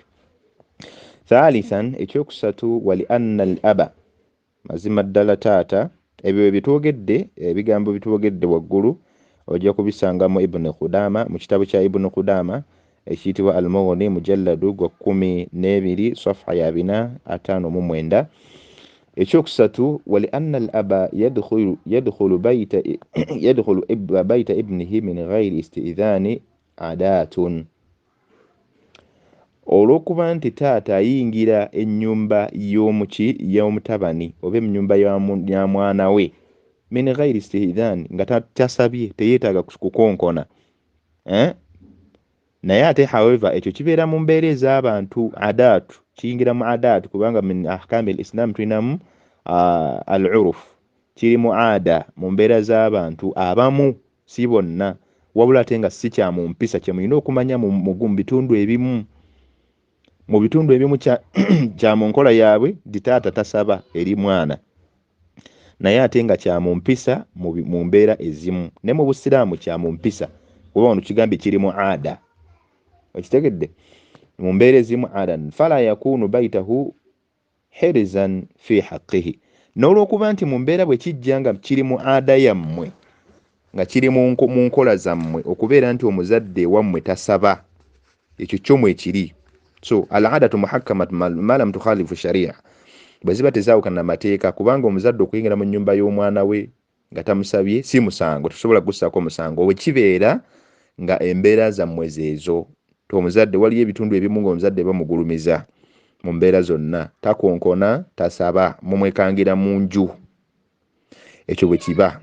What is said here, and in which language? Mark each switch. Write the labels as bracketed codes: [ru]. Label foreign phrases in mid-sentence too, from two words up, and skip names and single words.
[lg] Thalithan, ekyokusatu, [ar] ولأن الأب, [lg] mazima ddala taata, ebyo bitwogedde ebigambo bitwogedde waggulu ojja kubisangamu Ibn Qudama mu kitabo kya Ibn Qudama ekiyitibwa Al-Mughni mujalladu gwa 12 safha ya 459. ekyokusatu, [ar] ولأن الأب يدخل بيت ابنه من غير استئذان عادة, [lg] olw'okuba nti taata ayingira ennyumba y'omutabani oba ennyumba ya mwana we [ar] من غير استئذان, [lg] nga tasabye, teyeetaaga kukonkona. Naye ate however ekyo kibeera mu mbeera ez'abantu adaatu, kiyingira mu adaatu kubanga [ar] من أحكام الإسلام [lg] tulinamu al-uruf, kiri mu ada mu mbeera z'abantu abamu, si bonna, wabula ate nga si kya mu mpisa kye mulina okumanya mu bitundu ebimu. Mu bitundu ebimu kya mu nkola yaabwe ditaata tasaba eri mwana, naye ate nga kya mu mpisa mu mbeera ezimu. Ne mu Busiraamu kya mu mpisa kuba ono kigambye kiri mu ada, okitegedde, mu mbeera ezimu ada. [ar] فلا يكون بيته حرزا في حقه, [lg] n'olw'okuba nti mu mbeera bwe kijja nga kiri mu ada yammwe, nga kiri mu nkola zammwe okubeera nti omuzadde wammwe tasaba, ekyo kyomwe ekiri. So [ar] العادة محكمة ما لم تخالف الشريعة, [lg] bwe ziba tezaawukana n'amateeka, kubanga omuzadde okuyingira mu nnyumba y'omwana we nga tamusabye si musango, tusobola gussaako musango bwe kibeera nga embeera zammwe zeezo. Omuzadde waliyo ebitundu ebimu ng'omuzadde bamugulumiza mu mbeera zonna, takonkona, tasaba, mumwekangira mu nju, ekyo bwe kiba.